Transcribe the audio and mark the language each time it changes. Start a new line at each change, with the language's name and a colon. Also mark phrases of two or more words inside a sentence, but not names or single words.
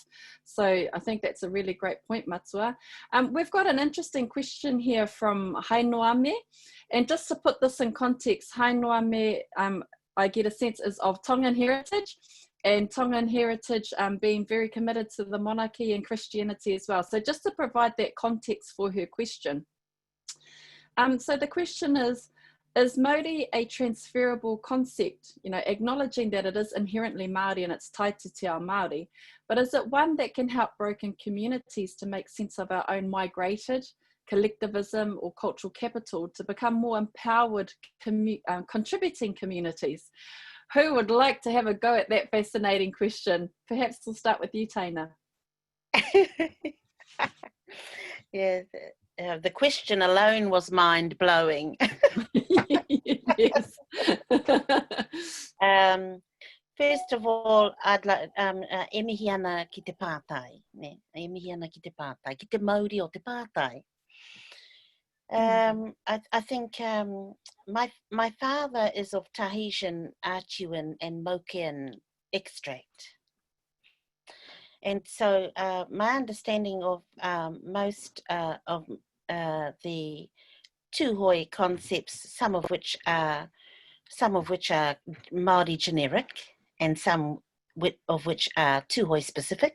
English: So I think that's a really great point, Matua. We've got an interesting question here from Hainoame, and just to put this in context, Hainoame, I get a sense is of Tongan heritage, and Tongan heritage being very committed to the monarchy and Christianity as well. So just to provide that context for her question. So the question is Māori a transferable concept, you know, acknowledging that it is inherently Māori and it's tied to
Māori: te ao Māori,
English: but is it one that can help broken communities to make sense of our own migrated collectivism or cultural capital to become more empowered contributing communities? Who would like to have a go at that fascinating question? Perhaps we'll start with you, Teina. Yeah, the question alone was mind-blowing. Yes. First of all, I'd like
Māori: e mihi ana ki te pātai, ne? E mihi ana ki te pātai, ki te Mauri o te pātai.
English: I think my father is of Tahitian, Achuan and Mokean extract. And so my understanding of most of the Tūhoi concepts, some of which are some of which are Māori generic and some of which are Tūhoe specific.